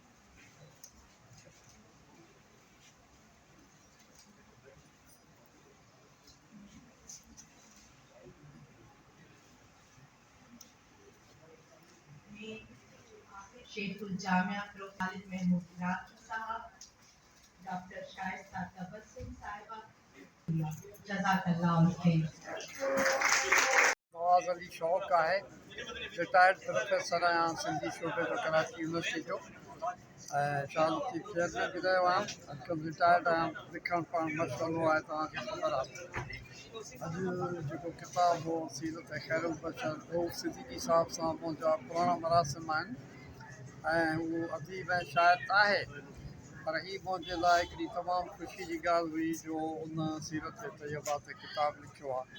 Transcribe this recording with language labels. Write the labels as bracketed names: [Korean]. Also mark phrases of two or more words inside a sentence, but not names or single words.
[Urdu] شیخ الجامعہ خالد محمود عراقی صاحب، ڈاکٹر شائستہ تبسم صاحبہ، [Arabic] جزاک اللہ خیر. [Sindhi] نواز علی شوق کا ہے، [English] retired professor [Sindhi] آیا سندھی شعبے جو کراچی یونورسٹی جو شال چیف چیئرمین بھی رہو آहियां. अॼुकल्ह रिटायर्ड आहियां. लिखणु पढ़णु मशग़ूलु आहे, तव्हांखे ख़बर आहे. अॼु जेको किताबु हो सीरत ख़ैरुल बशर, उहो صدیقی साहब सां मुंहिंजा पुराणा मरासिम आहिनि ऐं उहो अदीब ऐं शाइर आहे. पर हीअ मुंहिंजे लाइ हिकिड़ी तमामु ख़ुशी जी ॻाल्हि हुई जो उन सीरत तैयबा ते किताबु लिखियो आहे.